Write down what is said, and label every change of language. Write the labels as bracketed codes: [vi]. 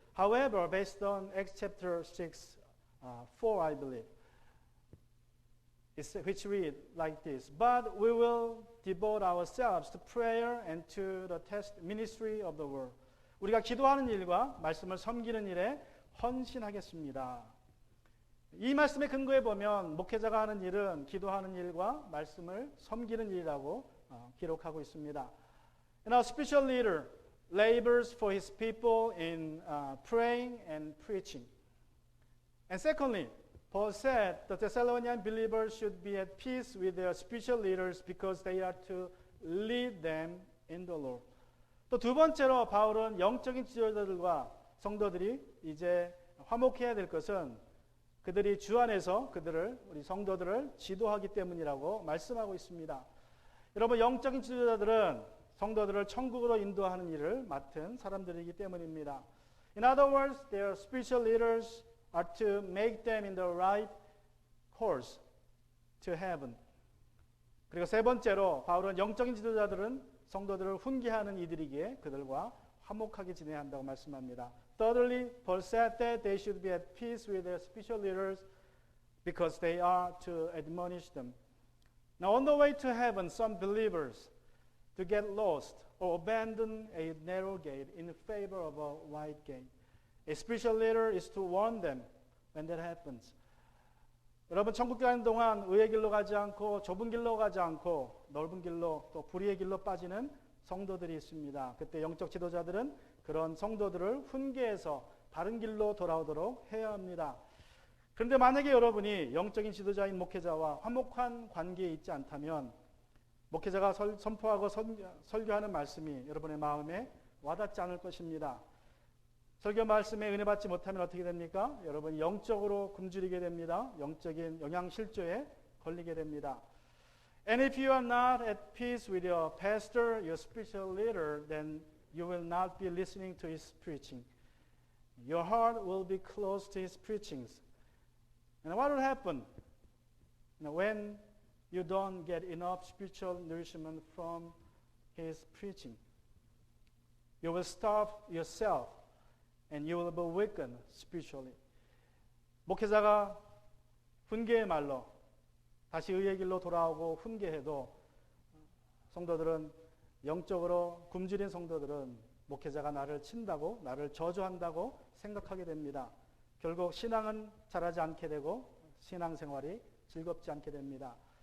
[en] However, based on Acts chapter 6, 4, I believe, which read like this: But we will devote ourselves to prayer and to the ministry of the word. [ko] 우리가 기도하는 일과 말씀을 섬기는 일에 헌신하겠습니다. 이 말씀의 근거에 보면 목회자가 하는 일은 기도하는 일과 말씀을 섬기는 일이라고 기록하고 있습니다. [en] And our spiritual leader labors for his people in praying and preaching. And secondly, Paul said the Thessalonian believers should be at peace with their spiritual leaders because they are to lead them in the Lord. [ko] 또 두 번째로 바울은 영적인 지도자들과 성도들이 이제 화목해야 될 것은 그들이 주 안에서 우리 성도들을 지도하기 때문이라고 말씀하고 있습니다. 여러분, 영적인 지도자들은 성도들을 천국으로 인도하는 일을 맡은 사람들이기 때문입니다. [en] In other words, their spiritual leaders are to make them in the right course to heaven. [ko] 그리고 세 번째로 바울은 영적인 지도자들은 성도들을 훈계하는 이들이기에 그들과 화목하게 지내야 한다고 말씀합니다. [en] Thirdly, Paul said that they should be at peace with their spiritual leaders because they are to admonish them. Now, on the way to heaven, some believers to get lost or abandon a narrow gate in favor of a wide gate. A spiritual leader is to warn them when that happens. [ko] 여러분, 천국 가는 동안 의의 길로 가지 않고 좁은 길로 가지 않고 넓은 길로 또 불의의 길로 빠지는 성도들이 있습니다. 그때 영적 지도자들은 그런 성도들을 훈계해서 바른 길로 돌아오도록 해야 합니다. 그런데 만약에 여러분이 영적인 지도자인 목회자와 화목한 관계에 있지 않다면 목회자가 선포하고 설교하는 말씀이 여러분의 마음에 와닿지 않을 것입니다. 설교 말씀에 은혜 받지 못하면 어떻게 됩니까? 여러분이 영적으로 굶주리게 됩니다. 영적인 영양실조에 걸리게 됩니다. [en] And if you are not at peace with your pastor, your spiritual leader, then you will not be listening to his preaching. Your heart will be close to his preachings. And what will happen when you don't get enough spiritual nourishment from his preaching? You will starve yourself and you will be weakened spiritually. [ko] 목회자가 훈계의 말로 다시 의의 길로 돌아오고 훈계해도 성도들은 영적으로 굶주린 성도들은 목회자가 나를 친다고 나를 저주한다고 생각하게 됩니다. 결국 신앙은 자라지 않게 되고 신앙생활이 즐겁지 않게 됩니다.